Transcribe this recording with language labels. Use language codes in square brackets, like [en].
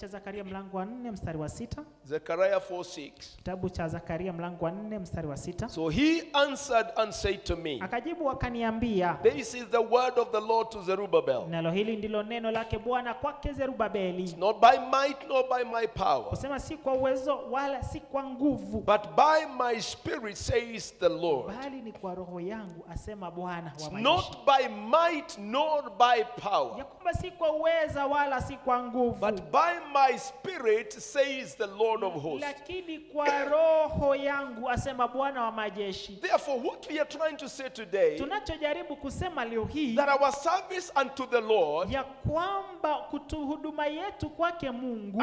[sw] cha Zakaria mlango wa 4 mstari wa 6. [en] Zechariah 4:6. [sw] Kitabu cha Zakaria mlango wa 4 mstari wa 6. [en] So he answered and said to me, [sw] Akajibu akaniambia, [en] this is the word of the Lord to Zerubbabel. [sw] nalo hili ndilo neno lake Bwana kwake Zerubabeli. [en] Not by might nor by my power, [sw] Kusema si kwa uwezo wala si kwa nguvu, [en] but by my spirit, says the Lord. [sw] bali ni kwa roho yangu, asema Bwana wa majeshi. [en] Not by might nor by [sw] Ya [en] power, [sw] kwamba si kwa uweza wala si kwa nguvu, [en] but by my spirit, says the Lord of hosts. [sw] lakini kwa roho yangu, asema Bwana wa majeshi. [en] Therefore, what we are trying to say today, [sw] Tunachojaribu kusema leo hii [en] that our service unto the Lord, [sw] ya kwamba huduma yetu kwake Mungu,